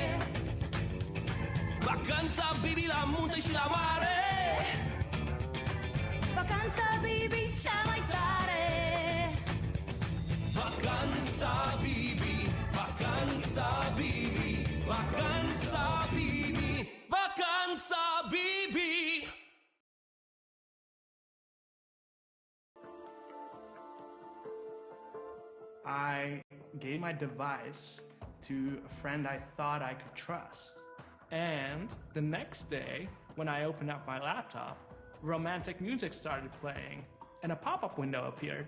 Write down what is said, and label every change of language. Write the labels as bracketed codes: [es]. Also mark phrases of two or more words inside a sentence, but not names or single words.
[ro] vacanța Bibi la munte și la mare, vacanța Bibi cea mai tare, vacanța Bibi, vacanța Bibi, vacanța Bibi, vacanța Bibi. [en] I gave my device to a friend I thought I could trust. And the next day, when I opened up my laptop, romantic music started playing and a pop-up window appeared.